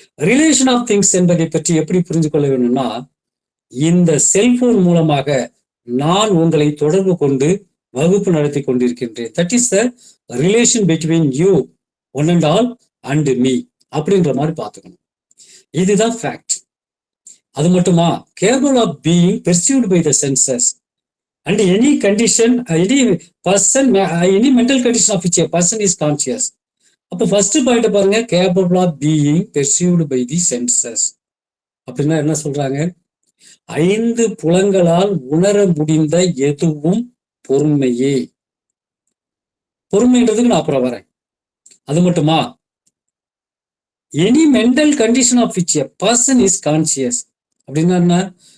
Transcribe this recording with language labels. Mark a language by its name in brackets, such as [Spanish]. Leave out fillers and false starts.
[Tamil] Relation of things என்பதை பற்றி எப்படி புரிந்து கொள்ள வேணும்னா, இந்த செல்போன் மூலமாக நான் உங்களை தொடர்பு கொண்டு வகுப்பு நடத்தி கொண்டிருக்கின்றேன். [English] that is the relation between you one and all and me [Tamil] அப்படின்ற மாதிரி பார்த்துக்கணும். இதுதான் ஃபேக்ட். அது மட்டுமா? [English] Capable of being perceived by the senses and any condition, any person, any mental condition of which a person is conscious. [Tamil] அப்போ first point பாருங்க, [English] capable of being perceived by the senses. [Tamil] அப்படின்னா என்ன சொல்றாங்க? 5 புலங்களால் உணர முடிந்த எதுவும் பொறுமையே. பொறுமைன்றதுக்கு நான் அப்புறம் வரேன். அது மட்டுமா? [English] Any mental condition of which a person is conscious. [Tamil] அப்படின்னா என்ன?